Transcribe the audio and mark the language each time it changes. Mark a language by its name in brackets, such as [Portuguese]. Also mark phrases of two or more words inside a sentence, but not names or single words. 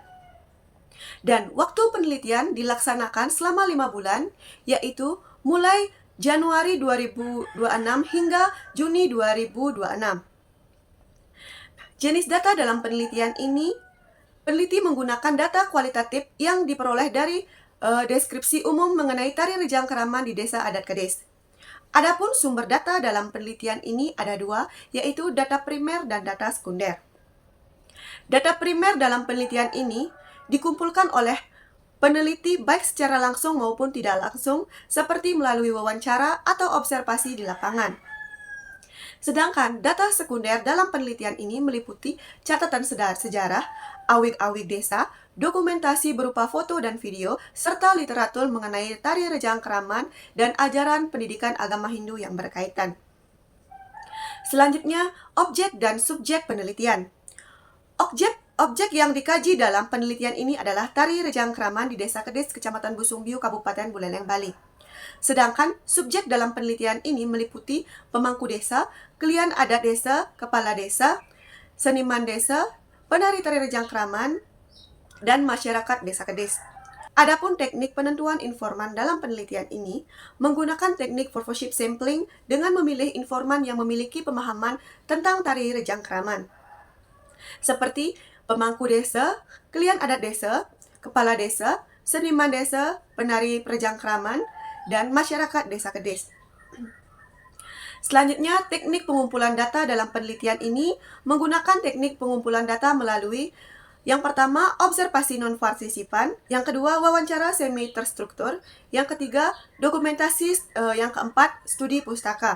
[Indonesian] Dan waktu penelitian dilaksanakan selama 5 bulan, yaitu mulai Januari 2026 hingga Juni 2026. Jenis data dalam penelitian ini, peneliti menggunakan data kualitatif yang diperoleh dari deskripsi umum mengenai tari rejang kraman di Desa Adat Kedis. Adapun sumber data dalam penelitian ini ada 2, yaitu data primer dan data sekunder. Data primer dalam penelitian ini dikumpulkan oleh peneliti baik secara langsung maupun tidak langsung, seperti melalui wawancara atau observasi di lapangan. Sedangkan data sekunder dalam penelitian ini meliputi catatan sejarah, awig-awig desa, dokumentasi berupa foto dan video, serta literatur mengenai tari Rejang Kraman dan ajaran pendidikan agama Hindu yang berkaitan. Selanjutnya, objek dan subjek penelitian. Objek yang dikaji dalam penelitian ini adalah tari Rejang Kraman di Desa Kedis, Kecamatan Busungbiu, Kabupaten Buleleng, Bali. Sedangkan subjek dalam penelitian ini meliputi pemangku desa, klien adat desa, kepala desa, seniman desa, penari tari Rejang Kraman, dan masyarakat Desa Kedis. Adapun teknik penentuan informan dalam penelitian ini menggunakan teknik [English] purposive sampling [Indonesian] dengan memilih informan yang memiliki pemahaman tentang tari Rejang Kraman, seperti pemangku desa, klien adat desa, kepala desa, seniman desa, penari Rejang Kraman, dan masyarakat Desa Kedis. Selanjutnya, teknik pengumpulan data dalam penelitian ini menggunakan teknik pengumpulan data melalui yang pertama, observasi non-partisipan, yang kedua, wawancara semi-terstruktur, yang ketiga, dokumentasi, yang keempat, studi pustaka.